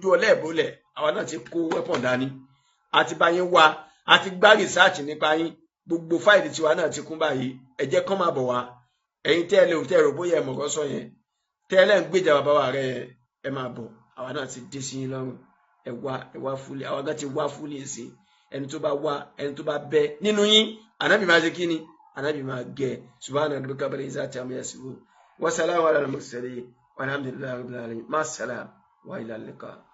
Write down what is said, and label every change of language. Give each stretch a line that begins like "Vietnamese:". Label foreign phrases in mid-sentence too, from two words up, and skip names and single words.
Yoruba: ọlẹ́ẹ̀bólẹ̀ àwa náà ti kó wẹ́pọ̀n dání àti bá yín wá àti gbá rìsáàtì nípa yín gbogbo fáìlì tiwa náà ti kún báyìí ẹ jẹ́ kán máa bọ̀ wá ẹ̀yin tẹ́lẹ̀ ò tẹ́rọ bóyá ẹ mọ̀kọ́ sọ yẹn tẹ́lẹ̀ ń gbèjà bàbá wa rẹ̀ ẹ máa bọ̀ àwa náà ti dé sí yín lọ́rùn ẹ wá fúlẹ̀ àwa gan ti wá fúlẹ̀ sí ẹni tó bá wá ẹni tó bá bẹ nínú yín ànábì máa ṣe kíni ànábì máa gẹ
Arabic: سبحان ربك رب العزة عما يصفون وسلام على المرسلين والحمد لله رب العالمين مع السلام وإلى اللقاء.